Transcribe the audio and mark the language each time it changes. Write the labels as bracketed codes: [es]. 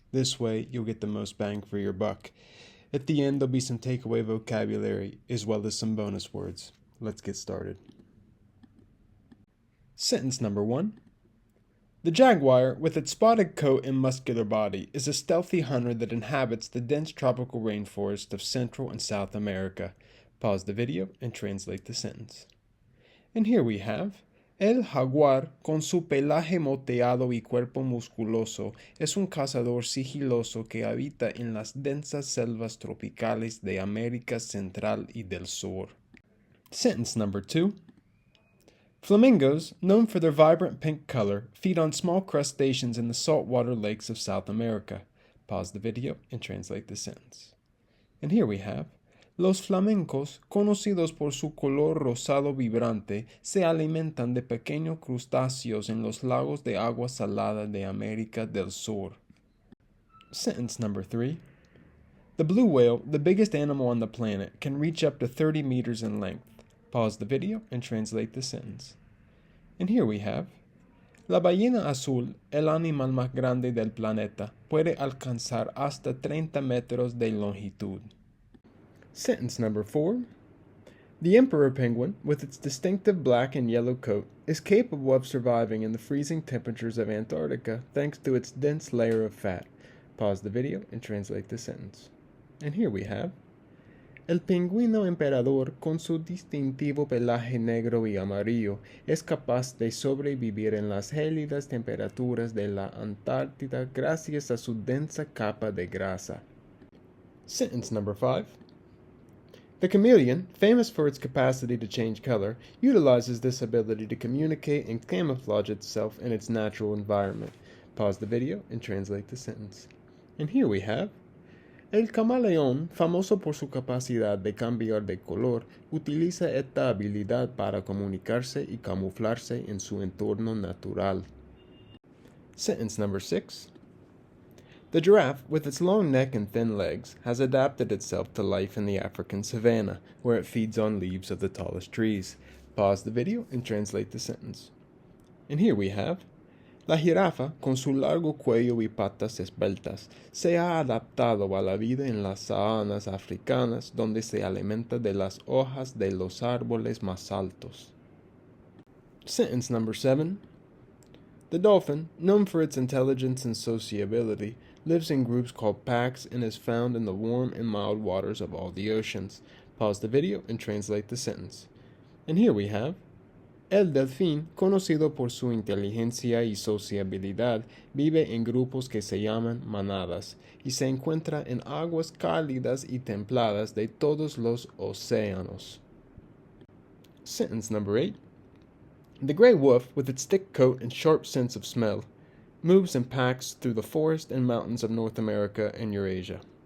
[en] This way, you'll get the most bang for your buck. At the end, there'll be some takeaway vocabulary, as well as some bonus words. Let's get started. Sentence number 1. The jaguar, with its spotted coat and muscular body, is a stealthy hunter that inhabits the dense tropical rainforest of Central and South America. Pause the video and translate the sentence. And here we have, [es] el jaguar, con su pelaje moteado y cuerpo musculoso, es un cazador sigiloso que habita en las densas selvas tropicales de América Central y del Sur. [en] Sentence number 2. Flamingos, known for their vibrant pink color, feed on small crustaceans in the saltwater lakes of South America. Pause the video and translate the sentence. And here we have, [es] los flamencos, conocidos por su color rosado vibrante, se alimentan de pequeños crustáceos en los lagos de agua salada de América del Sur. [en] Sentence number 3. The blue whale, the biggest animal on the planet, can reach up to 30 meters in length. Pause the video and translate the sentence. And here we have, [es] la ballena azul, el animal más grande del planeta, puede alcanzar hasta 30 metros de longitud. [en] Sentence number 4. The emperor penguin, with its distinctive black and yellow coat, is capable of surviving in the freezing temperatures of Antarctica thanks to its dense layer of fat. Pause the video and translate the sentence. And here we have, [es] el pingüino emperador, con su distintivo pelaje negro y amarillo, es capaz de sobrevivir en las gélidas temperaturas de la Antártida gracias a su densa capa de grasa. [en] Sentence number 5. The chameleon, famous for its capacity to change color, utilizes this ability to communicate and camouflage itself in its natural environment. Pause the video and translate the sentence. And here we have, [es] el camaleón, famoso por su capacidad de cambiar de color, utiliza esta habilidad para comunicarse y camuflarse en su entorno natural. [en] Sentence number 6. The giraffe, with its long neck and thin legs, has adapted itself to life in the African savanna, where it feeds on leaves of the tallest trees. Pause the video and translate the sentence. And here we have, [es] la jirafa, con su largo cuello y patas esbeltas, se ha adaptado a la vida en las sabanas africanas donde se alimenta de las hojas de los árboles más altos. [en] Sentence number 7. The dolphin, known for its intelligence and sociability, lives in groups called packs and is found in the warm and mild waters of all the oceans. Pause the video and translate the sentence. And here we have, [es] el delfín, conocido por su inteligencia y sociabilidad, vive en grupos que se llaman manadas y se encuentra en aguas cálidas y templadas de todos los océanos. [en] Sentence number 8. The gray wolf, with its thick coat and sharp sense of smell, moves in packs through the forest and mountains of North America and Eurasia.